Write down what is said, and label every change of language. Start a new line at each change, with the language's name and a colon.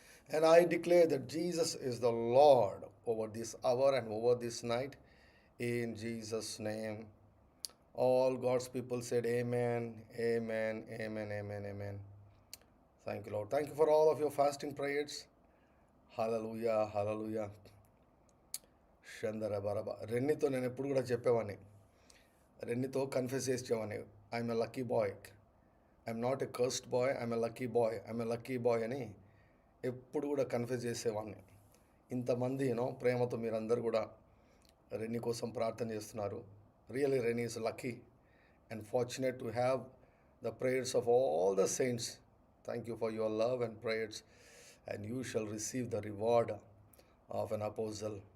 English: And I declare that Jesus is the Lord over this hour and over this night in Jesus' name. All God's people said amen, amen, amen, amen, amen. Thank you, Lord. Thank you for all of your fasting prayers. Hallelujah, hallelujah. షందర బరబ.
Telugu: రెన్నీతో నేను ఎప్పుడు కూడా చెప్పేవాడిని, రెన్నీతో confess చేసేవాడిని,
English: I'm a lucky boy,
Telugu: I'm not a cursed bye, I'm a lucky boy, I'm a lucky boy అని ఎప్పుడు కూడా confess చేసేవాడిని. ఇంతమంది ప్రేమతో మీరందరూ కూడా రెన్నీ కోసం ప్రార్థన చేస్తున్నారు.
English: Really, Rennie is lucky and fortunate to have the prayers of all the saints. Thank you for your love and prayers, and you shall receive the reward of an apostle.